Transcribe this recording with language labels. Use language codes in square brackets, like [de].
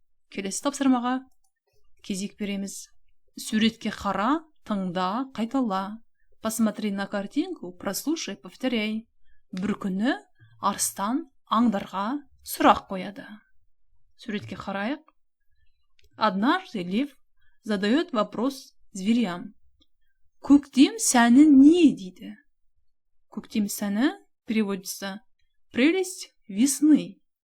[kk] Келесі тапсырмаға кезек береміз. Суретке қара, тыңда, қайтала. [ru] Посмотри на картинку, прослушай, повторяй. [kk] Бір күні арыстан аңдарға сұрақ қояды. Суретке қарайық. [ru] Однажды лев задает вопрос зверям. [kk] Көктем сәні не дейді? Көктем сәні [ru] переводится прелесть весны.